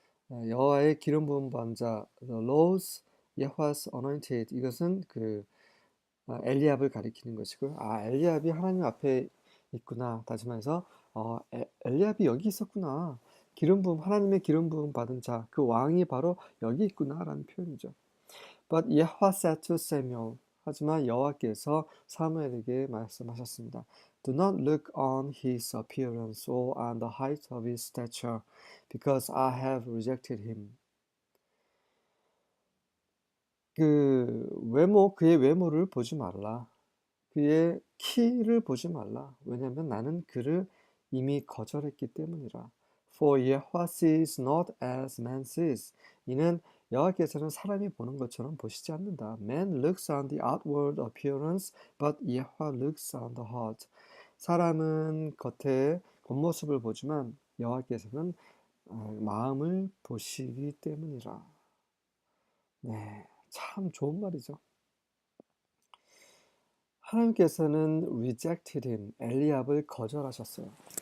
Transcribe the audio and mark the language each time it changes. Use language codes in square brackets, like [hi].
[ko] 여호와의 기름 부음 받은 자, [en] the Lord's Yahweh's anointed, [ko] 이것은 그 엘리압을 가리키는 것이고요. 엘리압이 하나님 앞에 있구나 다짐하면서 엘리압이 여기 있었구나. 기름 부음 하나님의 기름 부음 받은 자, 그 왕이 바로 여기 있구나라는 표현이죠. [en] But Yahweh said to Samuel, [ko] 하지만 여호와께서 사무엘에게 말씀하셨습니다. [en] Do not look on his appearance or on the height of his stature, because I have rejected him. [ko] 그의 외모를 보지 말라. 그의 키를 보지 말라. 왜냐하면 나는 그를 이미 거절했기 때문이라. [en] For Yahweh sees not as man sees. [ko] 이는 여호와께서는 사람이 보는 것처럼 보시지 않는다. [en] Man looks on the outward appearance, but Yahweh looks on the heart. [ko] 사람은 겉의 겉모습을 보지만 여호와께서는 마음을 보시기 때문이라. 네, 참 좋은 말이죠. 하나님께서는 [en] rejected him, [ko] 엘리압을 거절하셨어요.